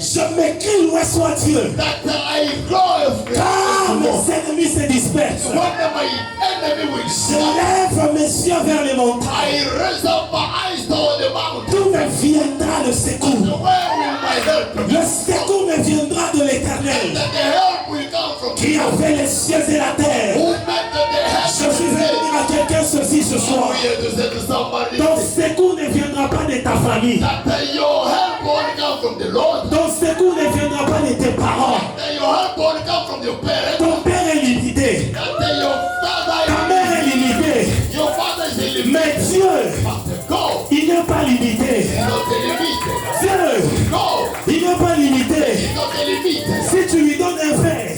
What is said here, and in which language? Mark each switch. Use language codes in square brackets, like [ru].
[fr] Je m'écris loué soit Dieu. [en] that I glorify [fr] Car [en] the Lord. [fr] mes ennemis se dispersent. [en] When my enemy will [fr] Je [en] stand, [fr] lève mes yeux vers les montagnes. [en] I raise up my eyes toward the mountain. [fr] D'où me viendra le [en] So [fr] secours? [en] where will my help come? [fr] Le secours me viendra de l'Éternel, [en] That the help will come from [fr] qui a fait les cieux et la terre. [en] who made the [fr] Je suis venu [en] heaven. [fr] dire à quelqu'un ceci ce soir. [en] I'm here to say to somebody [fr] Ton secours ne viendra pas de ta famille. [en] that your help won't come from the Lord. [fr] Ton secours ne viendra pas de tes parents. [en] That your help won't come from your parents. [fr] Ton père est limité. [en] That your [fr] Ta [en] father, [fr] mère est limitée. [en] your father is a limit. [fr] Mais Dieu, [en] But God [fr] il n'est pas limité. [en] is not a limit. [fr] Dieu, [en] God [fr] il n'est pas limité. [en] is not a limit. [fr] Si tu lui donnes un verre,